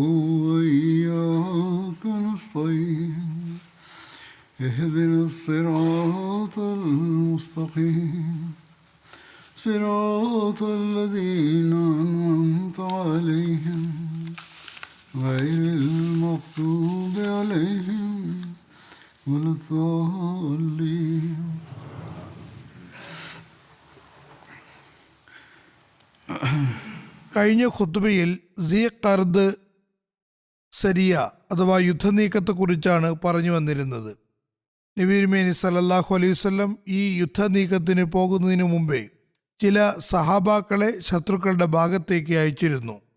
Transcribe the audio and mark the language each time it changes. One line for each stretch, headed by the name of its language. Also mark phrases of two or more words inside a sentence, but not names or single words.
Arabic: وإياك نستعين اهدنا الصراط المستقيم صراط الذين أنعمت عليهم غير المغضوب عليهم ولا الضالين.
Malayalam: കഴിഞ്ഞ ഖുത്ബയിൽ ഖർദ് സരിയ അഥവാ യുദ്ധനീക്കത്തെക്കുറിച്ചാണ് പറഞ്ഞു വന്നിരുന്നത്. നബി തിരുമേനി
Arabic: صلى الله عليه وسلم
Malayalam: ഈ യുദ്ധനീക്കത്തിന് പോകുന്നതിന് മുമ്പേ ചില സഹാബാക്കളെ ശത്രുക്കളുടെ ഭാഗത്തേക്ക് അയച്ചിരുന്നു.